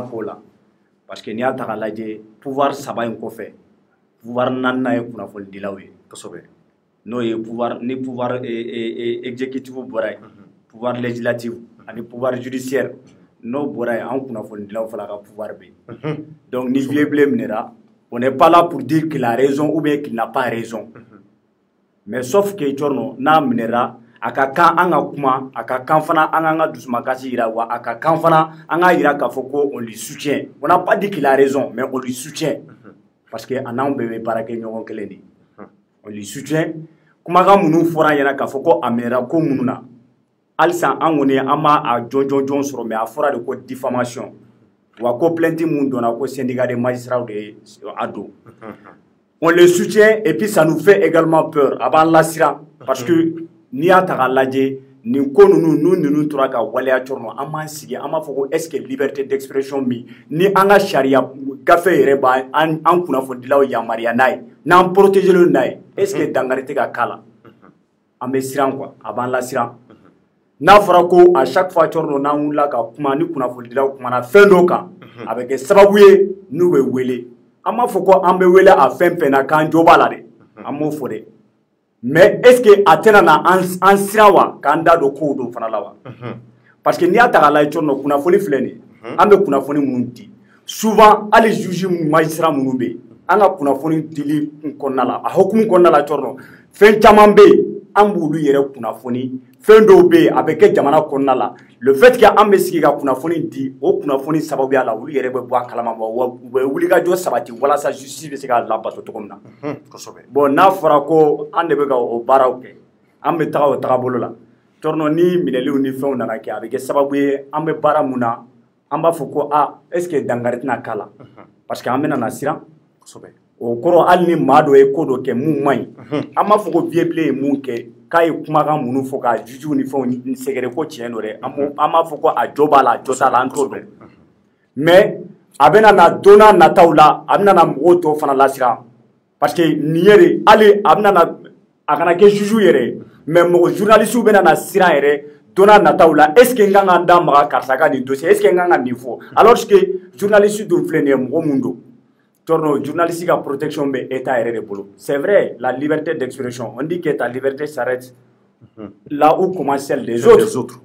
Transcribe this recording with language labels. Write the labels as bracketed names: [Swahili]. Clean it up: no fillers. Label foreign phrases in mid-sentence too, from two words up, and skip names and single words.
[Bambara] ko la [French] parce que [Bambara] n'i y'a ta k'a lajɛ pouvoir saba in kɔfɛ pouvoir naaninan ye kunnafonidilaw ye kosɛbɛ n'o ye [French] pouvoir exécutif [Bambara] bɔra yen [French] pouvoir législatif [Bambara] ani [French] pouvoir judiciaire [Bambara] n'o bɔra yen an kunnafonidilaw fana ka pouvoir bɛ [French] yen donc ni vieux blé minɛra on n'est pas là pour dire qu'il a raison ou bien qu'il n'a pas raison mais sauf que Thierno [Bambara] n'a minɛra a ka kan an ka kuma a ka kan fana an k'an ka dusumakasi jira wa a ka kan fana an k'a jira k'a fɔ ko [French] on lui soutient on n'a pas dit qu'il a raison mais on lui soutient parce que [Bambara] a n'anw bɛɛ bɛ baara kɛ ɲɔgɔn kelen de [French] on lui soutient [Bambara] kumakan minnu fɔra an ɲɛna k'a fɔ ko a minɛra ko minnu na halisa an kɔni an b'a a jɔn sɔrɔ mais a fɔra de ko diffamation wa ko plainte mun donna ko [French] syndicat des magistrats [Bambara] de a don [French] on le soutient et puis ça nous fait également peur [Bambara] a b'an lasiran [French] parce que [Bambara] n'i y'a ta k'a lajɛ nin ko ninnu tora ka waleya Thierno an b'an sigi an b'a fɔ ko [French] est-ce que liberté d'expression [Bambara] min ni an ka sariya gafe yɛrɛ b'an kunnafonidilaw yamaruya n'a ye n'an protégelen n'a ye [French] est-ce que [Bambara] dankari tɛ ka k'a la an bɛ siran quoi a b'an lasiran n'a fɔra ko [French] à chaque fois [Bambara] Thierno n'an wulila ka kuma ni kunnafonidilaw kumana fɛn dɔ kan a bɛ kɛ sababu ye n'u bɛ wele an b'a fɔ ko an bɛ wele a fɛn fɛn na k'an jo b'a la dɛ an m'o fɔ dɛ [French] mais est-ce que [Bambara] a tɛna na an siran wa k'an da don kow don fana la wa [French] parce que [Bambara] n'i y'a ta k'a lajɛ Thierno kunnafoni filɛ nin ye an bɛ kunnafoni minnu di souvent hali [French] juge magistrat [Bambara] minnu bɛ yen an ka kunnafoni dili kɔnɔna la a hukumu kɔnɔna la Thierno fɛn caman bɛ yen an b'olu yɛrɛ kunnafoni fɛn dɔw bɛ yen a bɛ kɛ jamana kɔnɔna la [French] le fait que [Bambara] an bɛ sigi ka kunnafoni di o kunnafoni sababuya la olu yɛrɛ bɛ bɔ a kalama wa u bɛ wulikajɔ sabati walasa justice bɛ se k'a labato cogo min na bon n'a fɔra ko an de bɛ ka o baaraw kɛ an bɛ taga o tagabolo la Thierno ni minɛliw ni fɛnw nana kɛ a bɛ kɛ sababu ye an bɛ baara mun na an b'a fɔ ko [French] est-ce que [Bambara] dankari tɛna k'a la [French] parce que [Bambara] an bɛ na siran o kɔrɔ hali ni maa dɔ ye ko dɔ kɛ mun man ɲi an b'a fɔ ko vieux blé ye mun kɛ k'a ye kumakan minnu fɔ ka jugew ni fɛnw sɛgɛrɛ ko tiɲɛ don dɛ an b'a fɔ ko a jɔ b'a la a jɔ t'a la an t'o dɔn mais a bɛna na don n'a nataw la a bɛna na mɔgɔw tɔw fana lasiran parce que nin ye de hali a bɛna na a kana kɛ juge yɛrɛ mais mɔgɔ journalistes bɛna na siran yɛrɛ don n'a nataw la [French] est ce que [Bambara] n kan ka n da maga karisa ka nin dossier [French] est ce que [Bambara] n kan ka nin fɔ [French] alors que journalistes [Bambara] dun filɛ nin ye mɔgɔ mun don Thierno journaliste ka protection bɛ état yɛrɛ de bolo [French] c'est vrai la liberté d'expression on dit que ta liberté s'arrête là où commence celle des autres